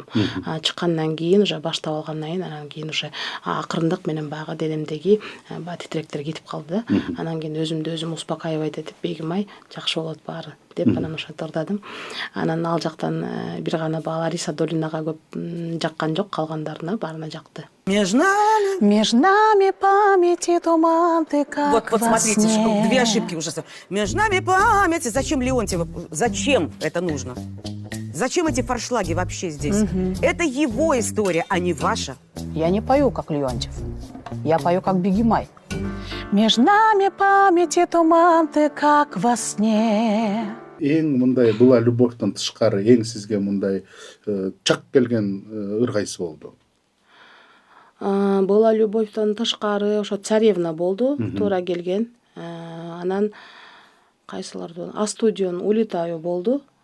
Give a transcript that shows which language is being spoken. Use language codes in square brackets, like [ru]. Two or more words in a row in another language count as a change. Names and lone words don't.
[ky] Чыккандан кийин, уже баштап алгандан кийин, анан кийин уже акырындык менен баягы денемдеги титректер кетип калды да. Анан кийин өзүмдү өзүм успокаивать этип, Бегим Ай, жакшы болот баары деп анан ошентип ырдадым. Анан ал жактан бир гана Лариса Долинага көп жаккан жок, калгандарына баарына жакты. [ru] Между нами памяти туман, ты как Вот во смотрите, сне. 2 ошибки ужасные. Между нами памяти. Зачем Леонтьева? Зачем это нужно? Зачем эти форшлаги вообще здесь? Это его история, а не ваша. Я не пою, как Леонтьев. Я пою, как Бегим Ай. Между нами памяти туман, ты как во сне. [ky] Эң мындай була любовьтон тышкары, эң сизге мындай чак келген ыр кайсы болду? Была любовьтон тышкары ошо царевна болду, туура келген. Анан кайсыларды? А студион улетаю болду.